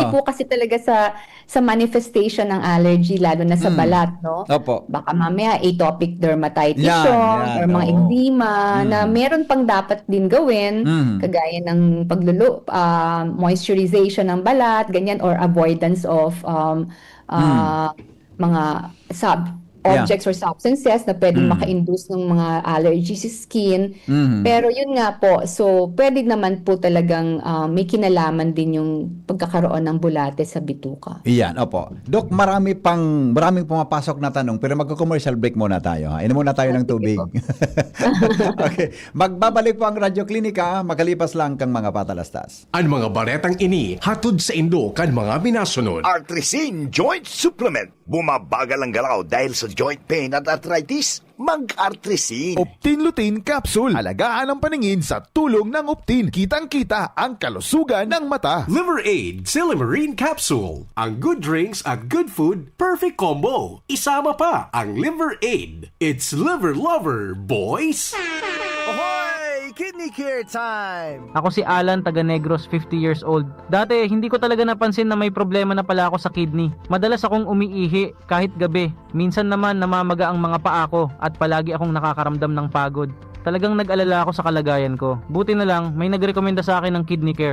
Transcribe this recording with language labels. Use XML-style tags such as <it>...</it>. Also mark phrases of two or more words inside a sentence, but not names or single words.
<tl>Oo. po kasi talaga sa manifestation ng allergy lalo na sa balat, no? Opo. Baka mamaya</tl> <en>atopic dermatitis</en> <tl>Yan, yun, yan, or mga oo. eczema na meron pang dapat din gawin, Mm. kagaya ng moisturization ng balat, ganyan, or</tl> <en>avoidance of</en> <tl>mga</tl> <en>Yeah. objects or substances</en> <tl>na pwedeng maka-induce ng mga allergy sa skin. Mhm. Pero yun nga po, so pwede naman po talagang may kinalaman din yung pagkakaroon ng bulate sa bituka. Iyan, opo. Dok, maraming pumapasok na tanong, pero magko-</tl> <en>commercial break</en> <tl>muna tayo. Ha? Inom muna tayo ng Sige tubig. po. Okay. Magbabalik po ang Radyo Klinika, makalipas lang kang mga patalastas.</tl> <bik>Ang mga baretang ini hatod sa Indo kan mga binasunod.</bik> <tl>Artrisin Joint Supplement. Bumabagal ang galaw dahil sa joint pain at arthritis. Mag-Artrisin. Optin Lutein Capsule. Alagaan ang paningin sa tulong ng Optin. Kitang-kita ang kalusugan ng mata. Liver Aid Silimarine Capsule. Ang</tl> <en>good drinks</en> <tl>at</tl> <en>good food, perfect combo.</en> <tl>Isama pa ang Liver Aid.</tl> <en>It's liver lover, boys! Ahoy! Kidney care time!</en> <tl>Ako si Alan, taga Negros, 50</tl> <en>years old.</en> <tl>Dati, hindi ko talaga napansin na may problema na pala ako sa kidney. Madalas akong umiihi kahit gabi. Minsan naman namamaga ang mga paa ko at palagi akong nakakaramdam ng pagod. Talagang nag-alala ako sa kalagayan ko. Buti na lang, may nagrekomenda sa akin ng</tl> <en>kidney care.</en>